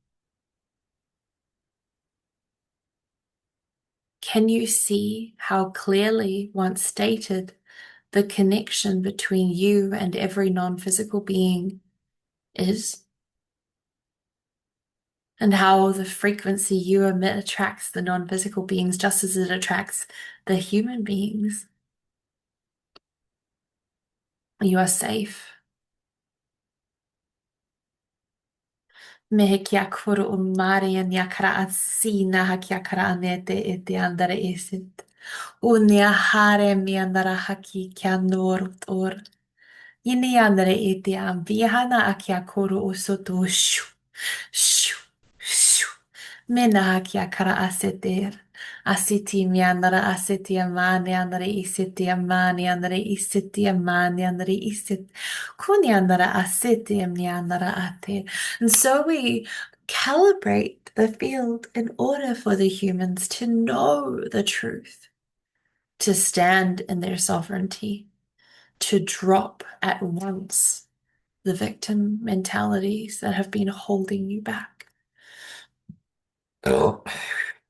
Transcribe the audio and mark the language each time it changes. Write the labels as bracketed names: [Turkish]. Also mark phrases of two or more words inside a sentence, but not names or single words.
[English] Can you see how clearly, once stated, the connection between you and every non-physical being is? And how the frequency you emit attracts the non-physical beings just as it attracts the human beings. You are safe. Me kia koro o Maria nia kara asina ha kia kara anete e te andare esit. O nia hare mi andara haki kia norot or. Ini andare e te am vihana a kia koro o soto shu, shu, shu. Mena ha kia kara aseter. Asiti mi andara asiti amane andare isiti amane andare isiti amane andare isit. Kuni andara asiti mi andara ate. And so we calibrate the field in order for the humans to know the truth, to stand in their sovereignty, to drop at once the victim mentalities that have been holding you back.